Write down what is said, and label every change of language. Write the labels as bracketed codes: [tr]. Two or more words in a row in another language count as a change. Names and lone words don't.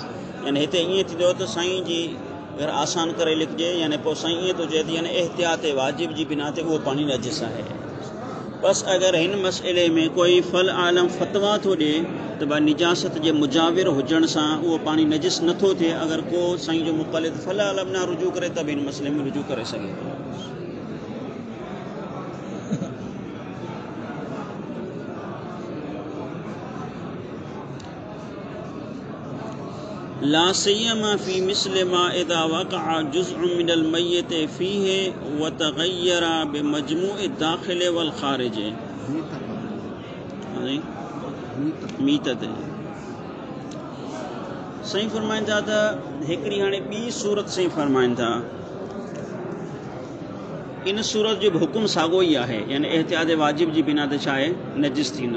[sd] यानी हिते ईअं थींदो त साईं जी अगरि आसान करे लिखिजे, यानी पोइ साईं ईअं थो चए त यानी एहतियात वाजिब जी बिना ते उहो पाणी नजिस आहे। बस अगरि हिन मसइले में कोई फल आलम फतवा थो ॾिए त भाई निजासत जे मुजाविर हुजण सां उहो पाणी नजिस नथो थिए, अगरि को साईं जो मुक़लिद फल आलम ना रुजू करे त बि हिन मसइले में रुजू करे सघे थो। [ar] لا سيما في مثل ما إذا وقع جزء من الميت فيه وتغير بمجموع الداخل والخارج. [sd] मीतत साईं फरमाइनि था त हिकिड़ी हाणे ॿी सूरत साईं फरमाइनि था, इन सूरत जो बि हुकुम साॻियो ई आहे, यानी एहतियात वाजिब जी बिना ते छा आहे नजिस थींदो।